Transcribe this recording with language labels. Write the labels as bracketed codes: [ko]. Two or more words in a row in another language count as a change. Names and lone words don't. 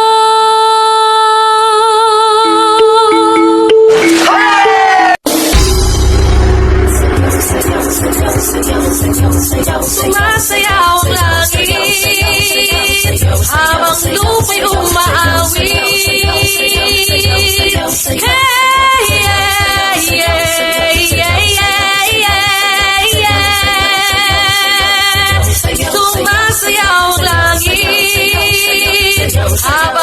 [tl] Sumasayaw ang langit habang lupa'y umaawi. [en] Hey, yeah, yeah, yeah, yeah, yeah, yeah. [tl] Sumasayaw ang langit